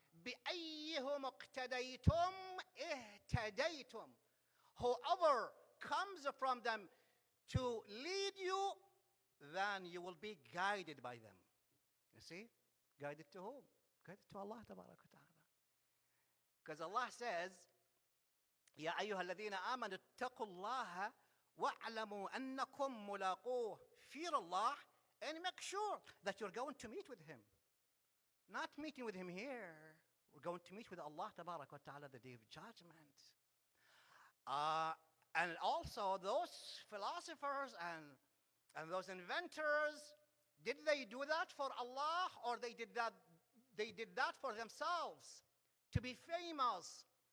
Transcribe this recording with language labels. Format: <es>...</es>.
<ar>بأيهم اقتديتم اهتديتم.</ar> <en>Whoever comes from them to lead you, then you will be guided by them. You see? Guided to whom? Guided to Allah Tabaraka wa Ta'ala. Because Allah says,</en> <ar>يا أيها الذين آمنوا اتقوا الله واعلموا أنكم ملاقوه.</ar> <en>Fear Allah and make sure that you're going to meet with Him. Not meeting with Him here. We're going to meet with Allah Tabaraka wa Ta'ala the day of judgment. And also those philosophers and those inventors, did they do that for Allah or they did that for themselves to be famous?</en>